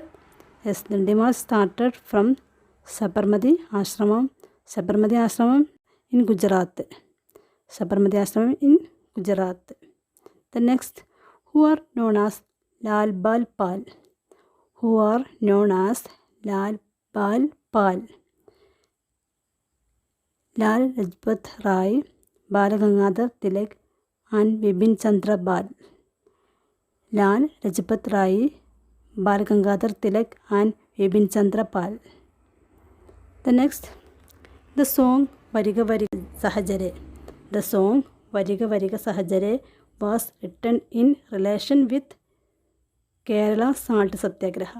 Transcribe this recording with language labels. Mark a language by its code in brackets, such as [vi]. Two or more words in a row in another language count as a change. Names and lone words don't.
[en] Yes, Dandi March started from Sabarmati Ashramam. Sabarmati Ashramam in Gujarat. Sabarmati Ashramam in Gujarat. The next, who are known as Lal Bal Pal? Who are known as Lal Bal Pal? Lal Lajpat Rai, Bal Gangadhar Tilak and Bipin Chandra Pal. Lal Lajpat Rai, Bal Gangadhar Tilak and Bipin Chandra Pal. The next, the song Variga Variga Sahajare. The song Variga Variga Sahajare was written in relation with Kerala Salt Satyagraha.